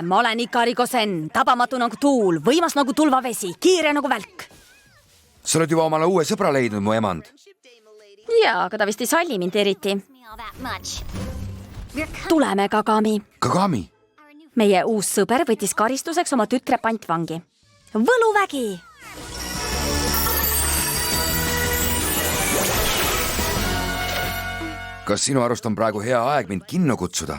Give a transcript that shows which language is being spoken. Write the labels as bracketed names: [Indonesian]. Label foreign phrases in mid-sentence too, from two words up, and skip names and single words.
[Estonian] Ma olen Ikariko Zen, tabamatu nagu tuul, võimas nagu tulvavesi, kiire nagu välk. Sa oled juba omale uue sõbra leidnud, mu emand. Jaa, aga ta vist ei salli mind eriti. [English] Me all that much. [Estonian] Tuleme, Kagami. Kagami. Meie uus sõber võttis karistuseks oma tütre pantvangi. Võluvägi! Kas sinu arust on praegu hea aeg mind kinno kutsuda?